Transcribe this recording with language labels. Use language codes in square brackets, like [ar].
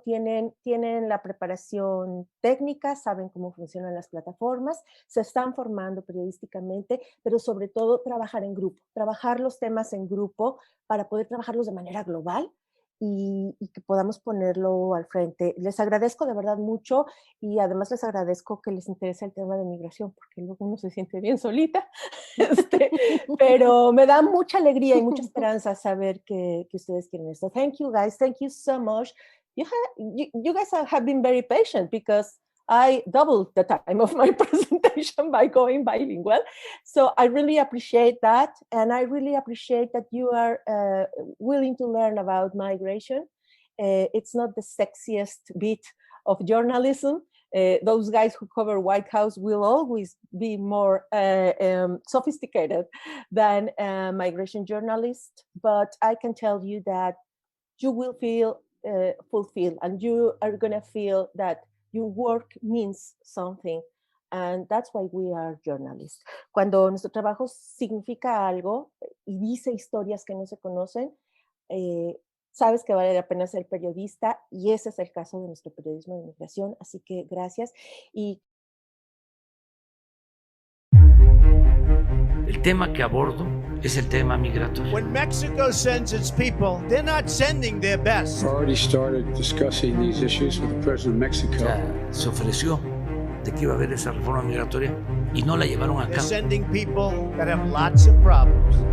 [es] Tienen la preparación técnica, saben cómo funcionan las plataformas, se están formando periodísticamente, pero sobre todo trabajar en grupo, trabajar los temas en grupo para poder trabajarlos de manera global y que podamos ponerlo al frente. Les agradezco de verdad mucho y además les agradezco que les interese el tema de migración, porque luego uno se siente bien solita, pero me da mucha alegría y mucha esperanza saber que ustedes quieren esto. [en] Thank you guys, thank you so much. You guys have been very patient, because I doubled the time of my presentation by going bilingual. So I really appreciate that. And I really appreciate that you are willing to learn about migration. It's not the sexiest bit of journalism. Those guys who cover White House will always be more sophisticated than migration journalists. But I can tell you that you will feel fulfilled, and you are going to feel that your work means something. And that's why we are journalists. [es] Cuando nuestro trabajo significa algo y dice historias que no se conocen, sabes que vale la pena ser periodista, y ese es el caso de nuestro periodismo de migración. Así que gracias. Y el tema que abordo es el tema migratorio. [en] When Mexico sends its people, they're not sending their best. Already started discussing these issues with the president of Mexico. [es] Se ofreció de que iba a haber esa reforma migratoria y no la llevaron a cabo. [en] They're sending people that have lots of problems.